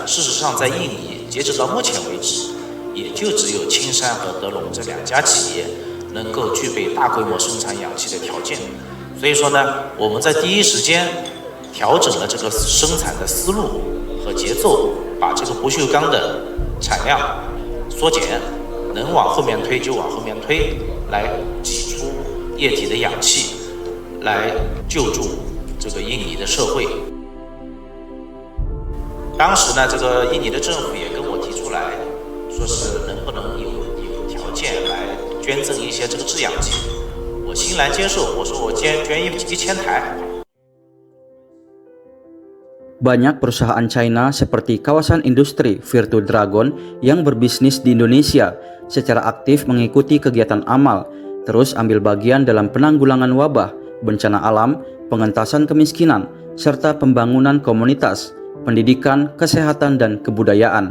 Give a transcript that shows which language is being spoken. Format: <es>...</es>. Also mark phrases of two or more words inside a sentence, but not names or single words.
<zh>事实上，在印尼，截止到目前为止，也就只有青山和德隆这两家企业能够具备大规模生产氧气的条件。所以说呢，我们在第一时间调整了这个生产的思路和节奏，把这个不锈钢的产量缩减，能往后面推就往后面推，来挤出液体的氧气，来救助这个印尼的社会。当时呢，这个印尼的政府也跟我提出来，说是能不能有条件来捐赠一些这个制氧机，我欣然接受，我说我捐1000台。</zh> <id>Banyak perusahaan China seperti kawasan industri Virtu Dragon yang berbisnis di Indonesia secara aktif mengikuti kegiatan amal, terus ambil bagian dalam penanggulangan wabah, bencana alam, pengentasan kemiskinan, serta pembangunan komunitas, pendidikan, kesehatan, dan kebudayaan.</id>